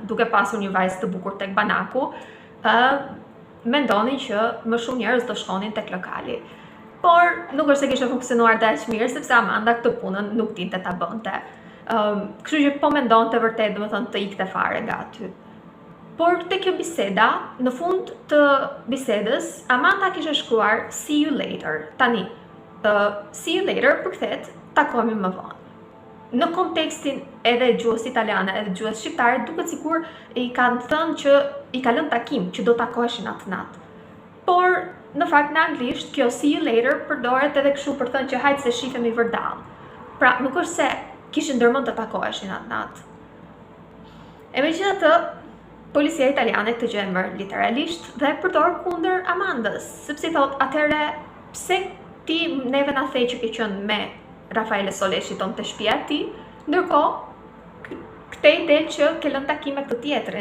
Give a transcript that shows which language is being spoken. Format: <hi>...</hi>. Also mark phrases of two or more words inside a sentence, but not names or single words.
<sq>Duke pasur një vajzë të bukur tek banaku, mendonin që më shumë njerëz do shkonin tek lokali. Por nuk është se kishte funksionuar aq mirë sepse Amanda këtë punën nuk dinte ta bënte. Kështu që po mendonte vërtet, domethënë, të ikte fare nga aty. Por te kjo biseda, në fund të bisedës, Amanda kishte shkruar</sq> <en>see you later.</en> <sq>Tani,</sq> <en>see you later</en> <sq>përkthet takohemi më vonë. Në kontekstin edhe gjuhës italiane edhe gjuhës shqiptare, duket sikur i kanë thënë që i ka lënë takim që do takoheshin atë natë. Por në fakt në anglisht kjo</sq> <en>see you later</en> <sq>përdoret edhe kështu për thënë që hajtë se shifemi vërdall. Pra nuk është se kishin ndërmend të takoheshin atë natë. E megjithatë, policia italiane këtë gjë e merr literalisht dhe e përdor kundër Amandës, sepse thotë atëherë pse ti neve na the që ke qenë me Raffaele Soleshi ton të shtëpia e tij, ndërkohë këtej del që ke lënë takim me këtë tjetrin.</sq>